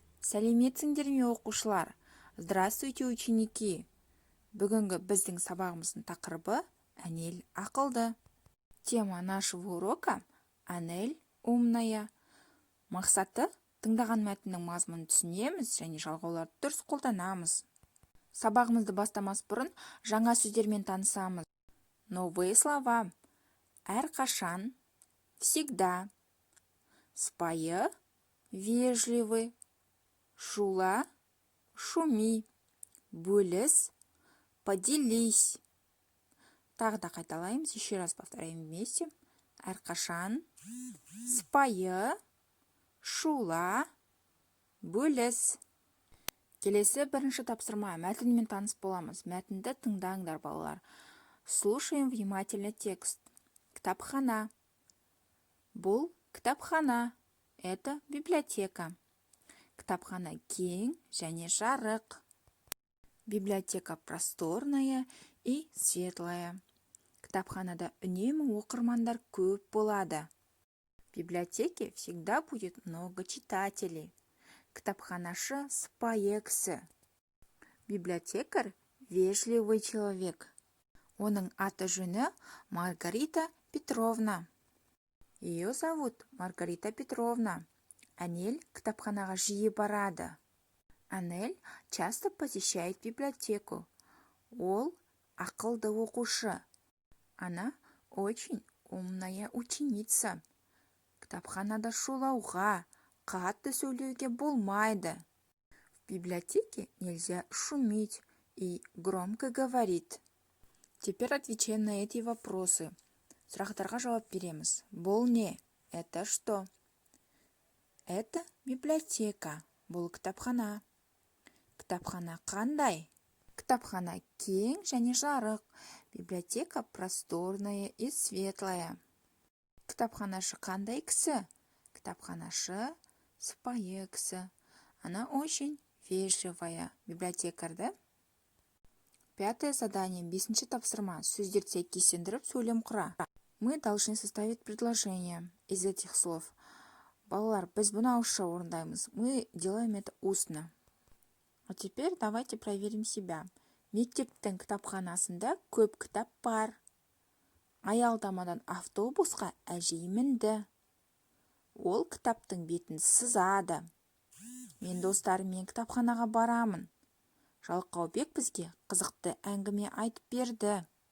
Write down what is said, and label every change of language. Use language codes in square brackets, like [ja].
[kk] Сәлеметсіңдер ме оқушылар? [ru] Здравствуйте, ученики! [kk] Бүгінгі біздің сабағымыздың тақырыбы Анель ақылды. [ru] Тема нашего урока Анель умная. [kk] Мақсаты тыңдаған мәтіннің мазмұнын түсінеміз және жалғауларды дұрыс қолданамыз. Сабағымызды бастамас бұрын жаңа сөздермен танысамыз. [ru] Новые слова. Әрқашан, всегда, спайы, вежливый, шула, шуми, бөліс, поделись. [kk] Тағы да қайталаймыз, [ru] еще раз повторяем вместе. [kk] Әрқашан, спайы, шула, бөліс. Келесі бірінші тапсырма, мәтінмен таныс боламыз. Мәтінді тыңдаңдар, балалар. [ru] Слушаем внимательно текст. [kk] Кітапхана. Бұл кітапхана. [ru] Это библиотека. [kk] Кітапхана кең және жарық. [ru] Библиотека просторная и светлая. [kk] Кітапханада үнемі оқырмандар көп болады. [ru] В библиотеке всегда будет много читателей. [kk] Кітапханашы сыпайы кісі. [ru] Библиотекарь вежливый человек. [kk] Оның аты-жөні Маргарита Петровна. [ru] Ее зовут Маргарита Петровна. [kk] Анель кітапханаға жиі барады. [ru] Анель часто посещает библиотеку. [kk] Ол ақылды оқушы. [ru] Она очень умная ученица. [kk] Кітапханада шулауға, қатты сөйлеуге болмайды. [ru] В библиотеке нельзя шуметь и громко говорить. Теперь отвечаем на эти вопросы. [kk] Сұрақтарға жауап береміз. Бұл не? [ru] Это что? Это библиотека. [kk] Бұл кітапхана. Кітапхана қандай? Кітапхана кең және жарық. [ru] Библиотека просторная и светлая. [kk] Кітапханашы қандай кісі? Кітапханашы сыпайы кісі. [ru] Она очень вежливая. Библиотекарь, да? Пятое задание, [kk] 5-ші тапсырма. Сөздерді сәйкестендіріп сөйлем құра. [ru] Мы должны составить предложение из этих слов. [kk] Балалар, біз бұны ауызша орындаймыз. [ru] Мы делаем это устно. А теперь давайте проверим себя. [kk] Мектептің кітапханасында көп кітап бар. Аялдамадан автобусқа әжей мінді. Ол кітаптың бетін сызады. Мен достарыммен кітапханаға барамын. Жалқаубек бізге қызықты әңгіме айтып берді.